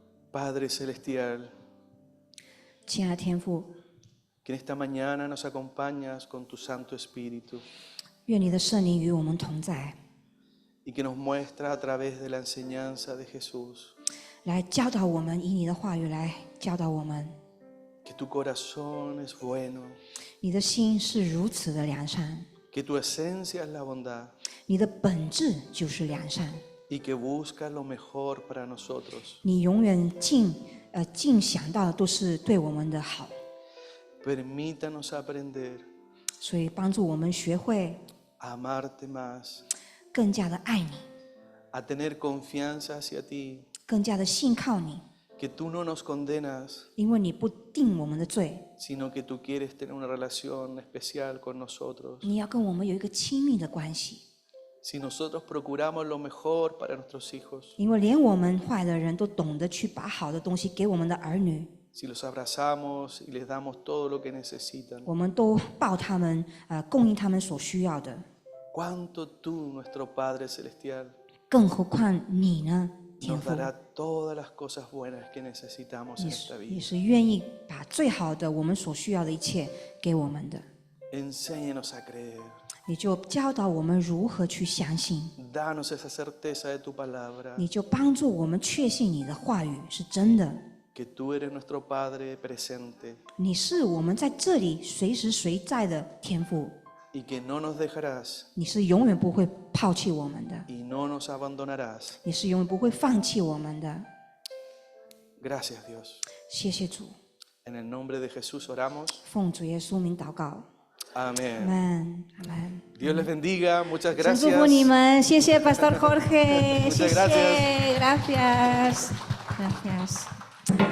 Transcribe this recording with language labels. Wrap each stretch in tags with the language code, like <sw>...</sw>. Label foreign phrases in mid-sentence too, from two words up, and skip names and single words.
<es>Padre Celestial,</es> <zh>亲爱的天父，</zh> <es>que en esta mañana nos acompañas con tu Santo Espíritu</es> <zh>愿你的圣灵与我们同在，</zh> <es>y que nos muestra a través de la enseñanza de Jesús</es> <zh>来教导我们，以你的话语来教导我们。</zh> <es>que tu corazón es bueno,</es> <zh>你的心是如此的良善，</zh> <es>que tu esencia es la bondad</es> <zh>你的本质就是良善，</zh> <es>y que buscas lo mejor para nosotros.</es> <zh>你永远尽想到的都是对我们的好，</zh> <es>Permítanos aprender</es> <zh>所以帮助我们学会</zh> <es>a amarte más,</es> <zh>更加的爱你，</zh> <es>a tener confianza hacia ti,</es> <zh>更加的信靠你，</zh> <es>que tú no nos condenas,</es> <zh>因为你不定我们的罪，</zh> <es>sino que tú quieres tener una relación especial con nosotros.</es> <zh>你要跟我们有一个亲密的关系。</zh> <es>Si nosotros procuramos lo mejor para nuestros hijos,</es> <zh>因为连我们坏的人都懂得去把好的东西给我们的儿女，</zh> <es>si los abrazamos y les damos todo lo que necesitan,</es> <zh>我们都抱他们，供应他们所需要的。</zh> <es>¿cuánto tú, nuestro Padre Celestial,</es> <zh>更何况你呢，天</zh> <es>nos</es> <zh>父，</zh> <es>dará todas las cosas buenas que necesitamos en</es> <zh>你</zh> <es>esta</es> <zh>是</zh> <es>vida?</es> <zh>你是愿意把最好的我们所需要的一切给我们的，</zh> <es>Enséñanos a creer.</es> <zh>你就教导我们如何去相信，</zh> <es>Danos esa certeza de tu palabra,</es> <zh>你就帮助我们确信你的话语是真的，</zh> <es>que tú eres nuestro Padre presente</es> <zh>你是我们在这里随时随在的天父，</zh> <es>y que no nos dejarás</es> <zh>你是永远不会抛弃我们的，</zh> <es>y no nos abandonarás.</es> <zh>你是永远不会放弃我们的。</zh> <es>Gracias, Dios.</es> <zh>谢谢主，</zh> <es>En el nombre de Jesús oramos.</es> <zh>奉主耶稣名祷告，阿</zh> <es>Amén.</es> <zh>门，阿门。</zh> <es>Dios les bendiga. Muchas</es> <zh>神祝福你</zh> <es>gracias.</es> <zh>们，谢谢 Pastor Jorge，</zh> <es>Muchas</es> <zh>谢谢</zh> <es>gracias. ，gracias，gracias。</es>